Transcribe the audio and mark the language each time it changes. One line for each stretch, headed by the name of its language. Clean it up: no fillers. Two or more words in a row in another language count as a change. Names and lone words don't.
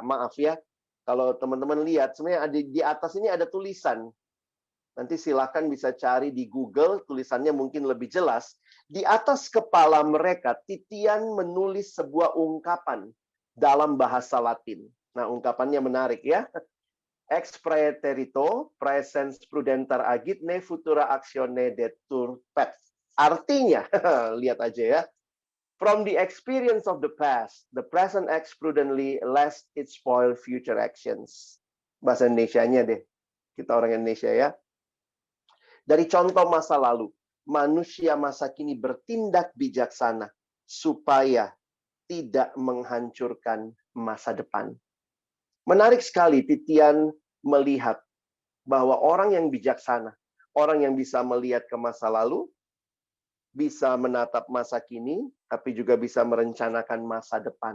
Indonesian: Maaf ya, kalau teman-teman lihat, sebenarnya ada di atas ini ada tulisan. Nanti silakan bisa cari di Google, tulisannya mungkin lebih jelas. Di atas kepala mereka, Titian menulis sebuah ungkapan dalam bahasa Latin. Nah, ungkapannya menarik ya.
Latin: Ex praeterito, praesens prudenter agit, ne futura actione detur pet.
Indonesian: Artinya, lihat aja ya.
English: From the experience of the past, the present acts prudently, lest it spoil future actions.
Indonesian: Bahasa Indonesianya deh. Kita orang Indonesia ya. Dari contoh masa lalu, manusia masa kini bertindak bijaksana supaya tidak menghancurkan masa depan. Menarik sekali Titian melihat bahwa orang yang bijaksana, orang yang bisa melihat ke masa lalu, bisa menatap masa kini, tapi juga bisa merencanakan masa depan.